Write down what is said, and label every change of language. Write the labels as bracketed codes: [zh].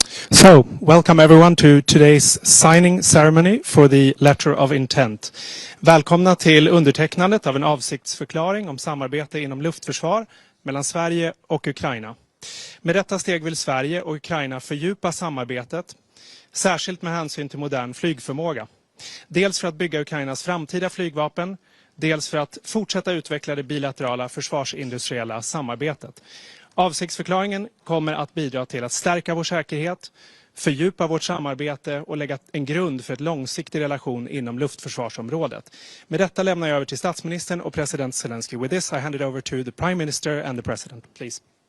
[en] So, welcome everyone to today's signing ceremony for the letter of intent. [sv] Välkomna till undertecknandet av en avsiktsförklaring om samarbete inom luftförsvar mellan Sverige och Ukraina. Med detta steg vill Sverige och Ukraina fördjupa samarbetet, särskilt med hänsyn till modern flygförmåga. Dels för att bygga Ukrainas framtida flygvapen, dels för att fortsätta utveckla det bilaterala försvarsindustriella samarbetet. Avsiktsförklaringen kommer att bidra till att stärka vår säkerhet, fördjupa vårt samarbete och lägga en grund för ett långsiktig relation inom luftförsvarsområdet. Med detta lämnar jag över till statsministern och president Zelenskyy. [en] With this I hand it over to the Prime Minister and the President, please.